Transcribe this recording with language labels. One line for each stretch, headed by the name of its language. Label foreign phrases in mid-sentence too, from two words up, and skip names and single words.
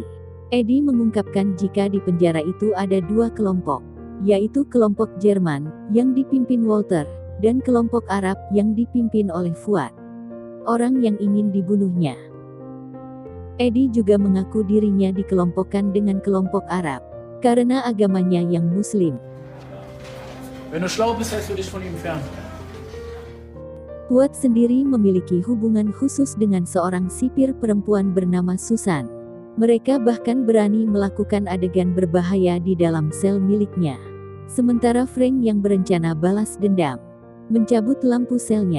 Indonesian: Eddie mengungkapkan jika di penjara itu ada 2 kelompok, yaitu kelompok Jerman yang dipimpin Walter dan kelompok Arab yang dipimpin oleh Fuad, orang yang ingin dibunuhnya. Eddie juga mengaku dirinya dikelompokkan dengan kelompok Arab karena agamanya yang Muslim.
German: Wenn du schlau bist, hältst du dich von ihm fern.
Indonesian: Fuad sendiri memiliki hubungan khusus dengan seorang sipir perempuan bernama Susan. Mereka bahkan berani melakukan adegan berbahaya di dalam sel miliknya. Sementara Frank yang berencana balas dendam, mencabut lampu selnya.